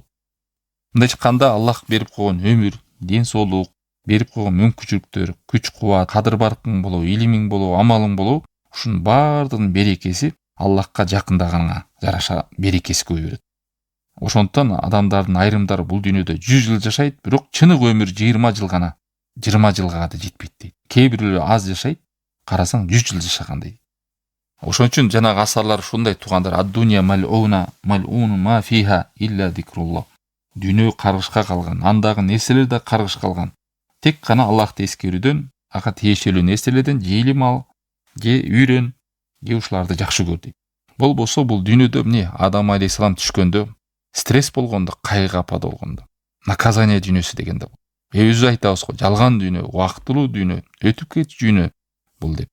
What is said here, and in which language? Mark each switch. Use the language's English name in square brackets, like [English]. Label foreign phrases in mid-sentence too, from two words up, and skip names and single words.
[Kyrgyz] Мындай чыкканда Аллах берип койгон өмүр, ден соолук, берип койгон мүмкүнчүлүктөр, күч-кубат, кадыр-баркың болобу, илимиң болобу, амалың болобу, ушунун баардыгынын берекеси Аллахка жакындаганга жараша берекеси көбөйөт. Ошондуктан адамдардын айрымдары бул дүйнөдө 100 жыл жашайт, бирок чынык өмүр 20 жыл гана, 20 жылга да жетпейт дейт. Кээ бирлери аз жашайт, карасаң 100 жыл жашаган дейт. Ошон үчүн жанагы асарлар ушундай туугандар: [Arabic] الدنيا ملعونة ما فيها إلا ذكر الله. [Kyrgyz] Дүйнө каргышка калган, андагы нерселер да каргыш калган. Тек гана Аллахты эскерүүдөн, ага тиешелүү нерселерден же илим ал, же үйрөн, же ушуларды жакшы көр дейт. Болбосо бул дүйнөдө эмне Адам алейхиссалам түшкөндө, стресс болгондо, кайгы апада болгондо, наказание дүйнөсү дегенде өзү айтабыз го, жалган дүйнө, убактылуу дүйнө, өтүп кетчү дүйнө бул деп.